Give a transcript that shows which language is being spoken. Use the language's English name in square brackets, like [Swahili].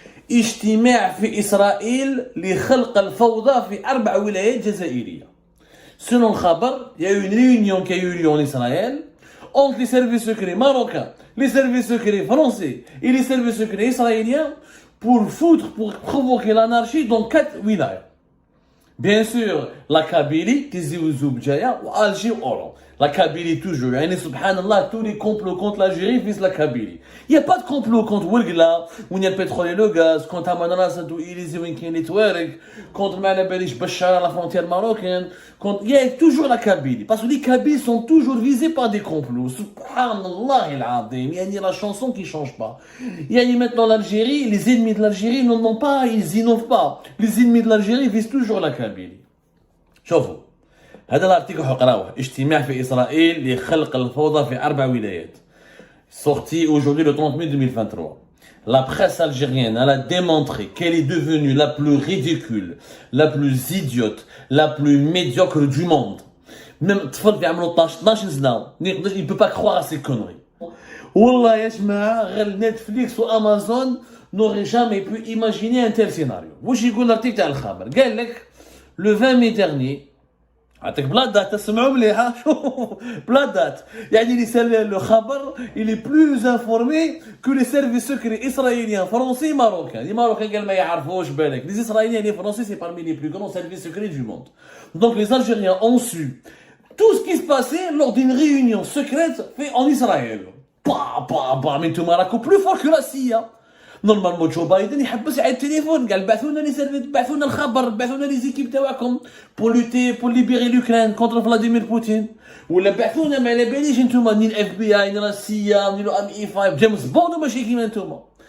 [Arabic] اجتماع في إسرائيل لخلق الفوضى في 4 ولايات جزائرية. [French] Selon le Khabar, il y a eu une réunion qui a eu lieu en Israël entre les services secrets marocains, les services secrets français et les services secrets israéliens pour provoquer l'anarchie dans 4 wilayas. Bien sûr, la Kabylie, Tizi Ouzou Bjaya, ou Alger ou Oran. La Kabylie toujours. Et subhanallah, tous les complots contre l'Algérie visent la Kabylie. Il n'y a pas de complot contre Wilgla, où il y a le pétrole et le gaz, contre Amanara Sadou Ilizi Winkin et Touareg, contre Malabelish Bachar à la frontière marocaine. Il y a toujours la Kabylie. Parce que les Kabyles sont toujours visés par des complots. Subhanallah il y a la chanson qui ne change pas. Il y a maintenant l'Algérie, les ennemis de l'Algérie n'en ont pas, ils innovent pas. Les ennemis de l'Algérie visent toujours la Kabylie. [Arabic] شوفوا هذا الارتيكل حقراوه اجتماع في اسرائيل لخلق الفوضى في 4 ولايات [French] sorti aujourd'hui le 30 mai 2023. La presse algérienne elle a démontré qu'elle est devenue la plus ridicule, la plus idiote, la plus médiocre du monde. Même [Arabic] طفل بيعملوا 12 سنه [French] il peut pas croire à ces conneries. [Arabic] والله يا جماعه غير نتفليكس وامازون [French] n'aurait jamais pu imaginer un tel scénario. [Arabic] واش يقول الارتيكل تاع الخبر قال لك [French] le 20 mai dernier, [Arabic] بلا دات تسمعوا مليحه بلا دات يعني [French] le khabar il est plus informé que les services secrets israéliens, français, marocains. Les Marocains [Arabic] قال ما يعرفوش بالك. [French] Les Israéliens et les Français c'est parmi les plus grands services secrets du monde. Donc les Algériens ont su tout ce qui se passait lors d'une réunion secrète faite en Israël. Mais tout Marocco plus fort que la CIA. [Arabic] Normalement جو بايدن يحبس على التليفون قال بعثونا الخبر بعثونا لي زيكيب تاعكم [French] pour lutter pour libérer l'Ukraine contre Vladimir Poutine [Arabic] ولا بعثونا ما على باليش نتوما ني الاف بي اي ني لا سي ني لو ام اي 5 جيمس بوند ماشي كيما نتوما.